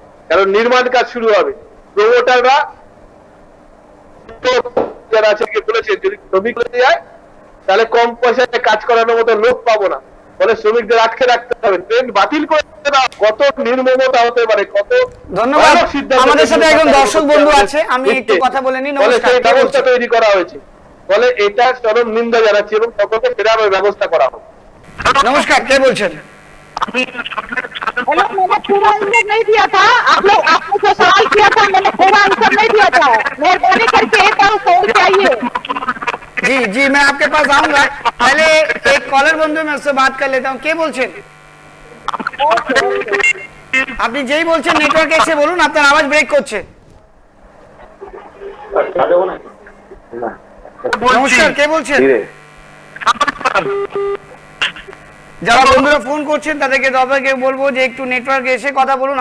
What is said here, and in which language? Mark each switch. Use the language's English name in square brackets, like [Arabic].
[Bangla] কারণ নির্মাণ কাজ শুরু হবে। প্রমোটাররা যারা আছে বলেছেন যদি শ্রমিক হতে যায় তাহলে কম পয়সায় কাজ করানোর মতো লোক পাবো না, ফলে শ্রমিকদের আটকে রাখতে হবে, ট্রেন বাতিল করে দেওয়া। কত নির্মমতা হতে পারে, কত ধন্যবাদ। আমাদের সাথে একজন দর্শক বন্ধু আছে, আমি একটু কথা বলে নিই। নমস্কার। সেই ব্যবস্থা তৈরি করা হয়েছে, ফলে এটা চরম নিন্দা জানাচ্ছি এবং সকলকে ফেরানোর ব্যবস্থা করা হবে। নমস্কার, কে বলছেন? [Hindi] मैंने पूरा आंसर नहीं दिया था। आपने जो सवाल किया था मैंने पूरा आंसर नहीं दिया था। मेहरबानी करके एक और फोन चाहिए। जी जी, मैं आपके पास आऊंगा। पहले एक कॉलर बंधु मैं उससे बात कर लेता हूँ। [Bangla] কে বলছেন? আপনি যেই বলছেন নেটওয়ার্কে এসে বলুন, আপনার আওয়াজ ব্রেক করছে। নমস্কার, কে বলছেন? যারা বন্ধুরা ফোন করছেন তাদেরকে সবাইকে বলবো যে একটু নেটওয়ার্কে এসে কথা বলুন।